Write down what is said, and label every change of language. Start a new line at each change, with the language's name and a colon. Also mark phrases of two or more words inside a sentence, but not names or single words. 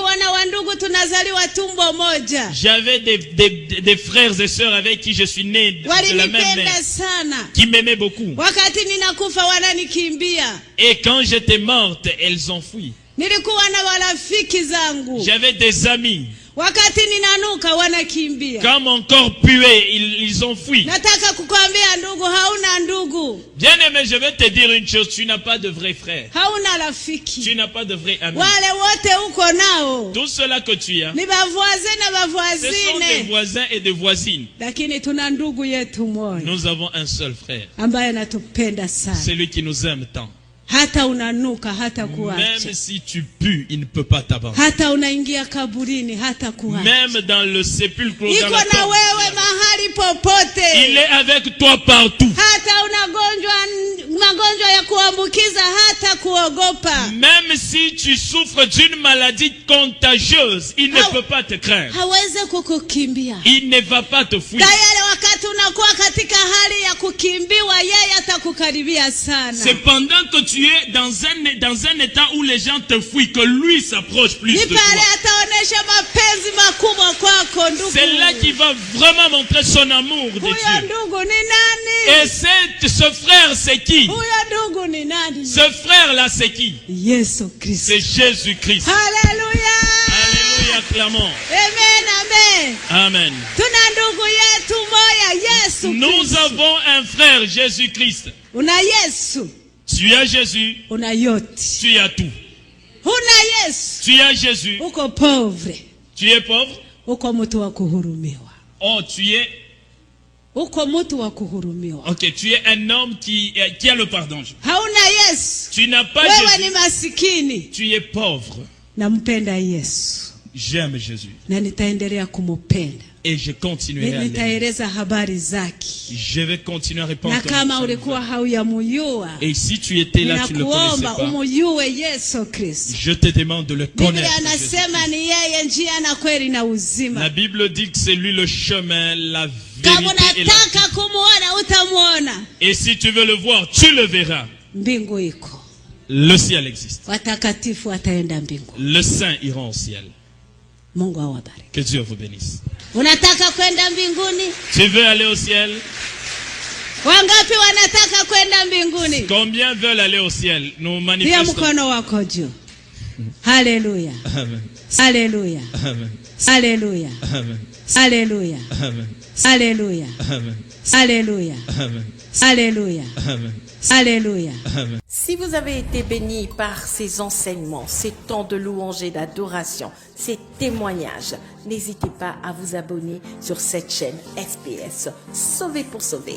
French: J'avais des frères et sœurs avec qui je suis né de la même mère, qui m'aimaient beaucoup. Et quand j'étais morte, elles ont fui. J'avais des amis
Swahili: Wakati ninanuka wanakimbia.
French: Quand mon corps puait, ils ont fui.
Swahili: Nataka kukwambia ndugu, hauna ndugu.
French: Bien-aimé, je vais te dire une chose, tu n'as pas de vrai frère.
Swahili: Hauna rafiki.
French: Tu n'as pas de vrai ami.
Swahili: Wale wote uko nao.
French: Tout cela que tu as,
Swahili: Ni bavoisin na bavoisine.
French: ce sont des voisins et des voisines.
Swahili: Lakini tuna ndugu yetu mmoja.
French: Nous avons un seul frère.
Swahili: Ambaye anatupenda sana.
French: Celui qui nous aime tant.
Swahili: Hata unanuka hata kuacha.
French: Même si tu pues, il ne peut pas t'abandonner.
Swahili: Hata unaingia kaburini hata kuacha.
French: Même dans le sépulcre, dans
Swahili: iko
French: la
Swahili: na
French: tombe,
Swahili: wewe mahali popote.
French: il est avec toi partout.
Swahili: Hata unagonjwa magonjwa ya kuambukiza hata kuogopa.
French: Même si tu souffres d'une maladie contagieuse, il ne peut pas te craindre.
Swahili: Hawezi kukukimbia.
French: Il ne va pas te fuir.
Swahili: Tayari wakati unakuwa katika hali ya kukimbiwa, yeye atakukaribia sana.
French: C'est pendant que tu es dans un état où les gens te fuient que lui s'approche plus de toi.
Swahili: Ataonesha mapenzi makubwa kwako ndugu.
French: C'est là qu'il va vraiment montrer son amour de
Swahili: Huyo
French: Dieu.
Swahili: ndugu ni nani?
French: Et ce frère c'est qui?
Swahili: Huyo ndugu ni nani?
French: Ce frère là c'est qui?
Swahili: Yesu Kristo.
French: C'est Jésus-Christ.
Swahili: Haleluya.
French: Alléluia, clamons. Amen, amen. Amen.
Swahili: Tuna ndugu yetu moya, Yesu Kristo.
French: Nous avons un frère, Jésus-Christ.
Swahili: Una Yesu.
French: Tu as Jésus.
Swahili: Una yote.
French: Tu as tout.
Swahili: Una Yesu.
French: Tu as Jésus.
Swahili: Uko pauvre.
French: Tu es pauvre.
Swahili: Uko mtu wa kuhurumiwa.
French: Oh, tu es.
Swahili: Uko mtu wa kuhurumiwa.
French: Ok, tu es un homme qui a le pardon.
Swahili: Hauna Yesu.
French: Tu n'as pas
Swahili: Wewe
French: Jésus.
Swahili: ni masikini.
French: Tu es pauvre.
Swahili: Nampenda Yesu.
French: J'aime Jésus.
Swahili: Na nitaendelea kumupenda.
French: Et je continuerai à l'aimer.
Swahili: Nitaeleza habari zake.
French: Je vais continuer à répondre.
Swahili: Na kama ulikuwa hauyamjua,
French: et si tu étais là, tu ne le connaissais pas.
Swahili: Umjue Yesu Kristo.
French: Je te demande de le connaître.
Swahili: Biblia anasema ni yeye njia na kweli na uzima.
French: La Bible dit que c'est lui le chemin, la vérité
Swahili: Kama
French: et la
Swahili: unataka kumuona utamuona.
French: Et si tu veux le voir, tu le verras.
Swahili: Mbingu iko.
French: Le ciel existe.
Swahili: Watakatifu wataenda mbingu.
French: Les saints iront au ciel.
Swahili: Mungu awabariki.
French: Que Dieu vous bénisse.
Swahili: Unataka kwenda mbinguni?
French: Tu veux aller au ciel?
Swahili: Wangapi wanataka kwenda mbinguni?
French: Combien veulent aller au ciel? Nous
Swahili: Pia
French: manifestons.
Swahili: mkono wako juu. Haleluya. Amen. Haleluya. Amen. Haleluya. Amen. Haleluya. Amen. Haleluya. Amen.
French: Alléluia. Amen. Alléluia. Amen. Alléluia. Amen. Si vous avez été béni par ces enseignements, ces temps de louange et d'adoration, ces témoignages, n'hésitez pas à vous abonner sur cette chaîne SPS Sauvé pour sauver.